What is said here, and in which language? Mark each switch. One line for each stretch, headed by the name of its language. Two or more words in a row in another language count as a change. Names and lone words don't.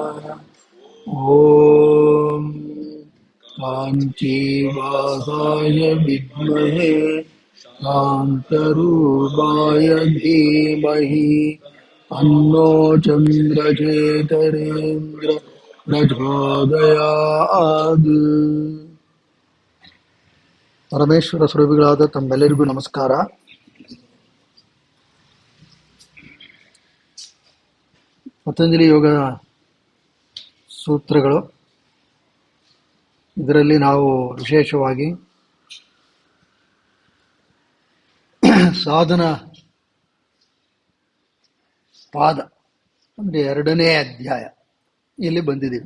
Sanskrit: ಓಂ ಕಾಂಚೀವಾಸಾಯ ವಿದ್ಮಹೇ ಕಾಂತರೂಪಾಯ ಧೀಮಹಿ ತನ್ನೋ ಚಂದ್ರಶೇಖರೇಂದ್ರ ಪ್ರಚೋದಯಾತ್.
Kannada: ಪರಮೇಶ್ವರ ಸ್ವರೂಪಿಗಳಾದ ತಮ್ಮೆಲ್ಲರಿಗೂ ನಮಸ್ಕಾರ. ಪತಂಜಲಿ ಯೋಗ ಸೂತ್ರಗಳು, ಇದರಲ್ಲಿ ನಾವು ವಿಶೇಷವಾಗಿ ಸಾಧನ ಪಾದ ಅಂದರೆ 2ನೇ ಅಧ್ಯಾಯ ಇಲ್ಲಿ ಬಂದಿದ್ದೀವಿ.